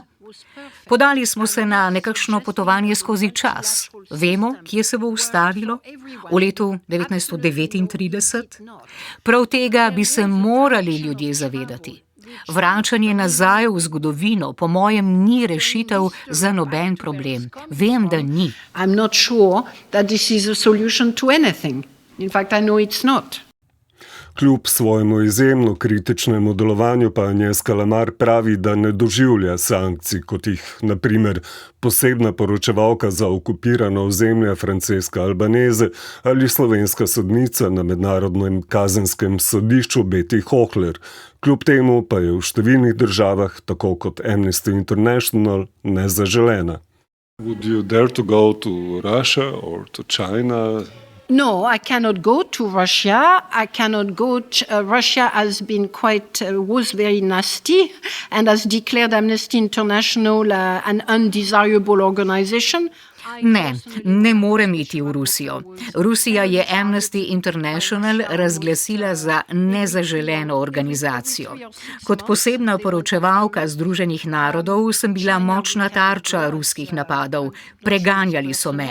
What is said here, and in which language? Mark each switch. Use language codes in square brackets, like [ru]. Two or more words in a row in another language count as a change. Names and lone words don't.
[sl] Podali smo se na nekakšno potovanje skozi čas. Vemo, kje se bo ustavilo? V letu 1939? Prav tega bi se morali ljudje zavedati. Vračanje nazaj v zgodovino, po mojem, ni rešitev za noben problem. Vem, da ni. [en] I'm not sure that this is a solution to anything. In fact, I know it's not. [sl] Kljub svojemu izjemno kritičnemu delovanju pa Agnès Callamard pravi, da ne doživlja sankcij, kot jih, na primer, posebna poročevalka za okupirano ozemlje Francesca Albanese ali slovenska sodnica na Mednarodnem kazenskem sodišču Betty Hohler. Kljub temu pa je v številnih državah, tako kot Amnesty International, nezaželena. [en] Would you dare to go to Russia or to China? No, I cannot go to Russia. I cannot go to, Russia has been was very nasty and has declared Amnesty International an undesirable organization. [sl] Ne morem iti v Rusijo. Rusija je Amnesty International razglasila za nezaželeno organizacijo. Kot posebna poročevalka Združenih narodov sem bila močna tarča ruskih napadov. Preganjali so me.